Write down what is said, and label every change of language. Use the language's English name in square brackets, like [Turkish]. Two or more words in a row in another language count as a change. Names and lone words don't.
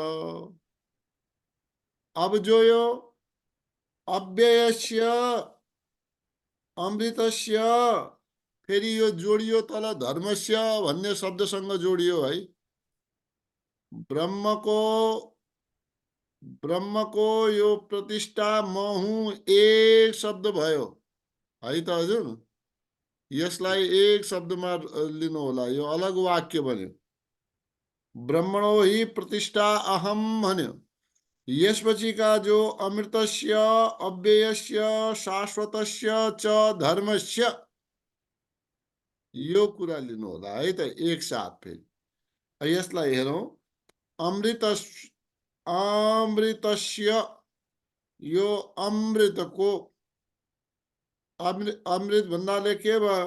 [Nepali] अब जो यो [Sanskrit] अव्ययस्य अमृतस्य, [Nepali] फेरि यो जोडियो तल धर्मस्य भन्ने शब्दसँग जोडियो है। ब्रह्मको ब्रह्मको यो प्रतिष्ठा म हुँ एक शब्द भयो है त हजुर। यसलाई एक शब्दमा लिनु होला, यो अलग वाक्य बन्यो। [Sanskrit] ब्रह्मणो हि प्रतिष्ठा अहम भन्यो। [Nepali] यसपछिका जो [Sanskrit] अमृतस्य अव्ययस्य शाश्वतस्य च धर्मस्य, [Nepali] यो कुरा लिनु होला है त एक साथ। फेरि यसलाई हेरौँ। अमृत अमृतस्य, यो अमृतको, अमृत भन्नाले के भयो?